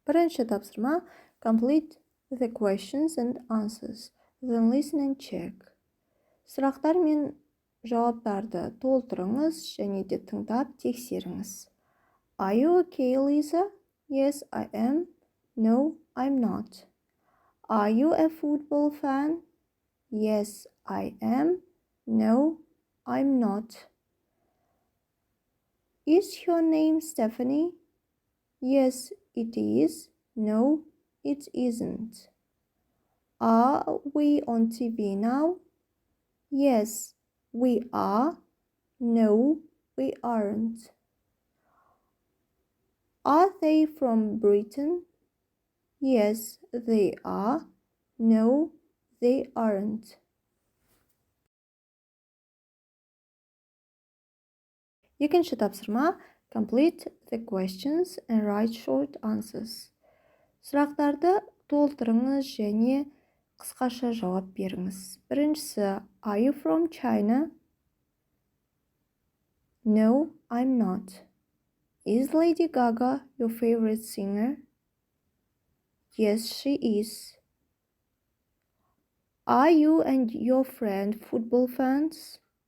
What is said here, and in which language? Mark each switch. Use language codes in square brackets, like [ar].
[kk] Бірінші тапсырма [en] complete the questions and answers, then listen and check. [kk] Сұрақтар мен жауаптарды толтырыңыз және де тыңдап тексеріңіз. [en] Are you okay, Lisa? Yes, I am. No, I'm not. Are you a football fan? Yes, I am. No, I'm not. Is your name Stephanie? Yes, it is. No, it isn't. Are we on TV now? Yes, we are. No, we aren't. Are they from Britain? Yes, they are. No, they aren't. [kk] Екінші тапсырма [en] complete the questions and write short answers. [kk] Сұрақтарды толтырыңыз және қысқаша жауап беріңіз. Біріншісі, [en] are you from China? No, I'm not. Is Lady Gaga your favorite singer? Yes, she is. Are you and your friend football fans?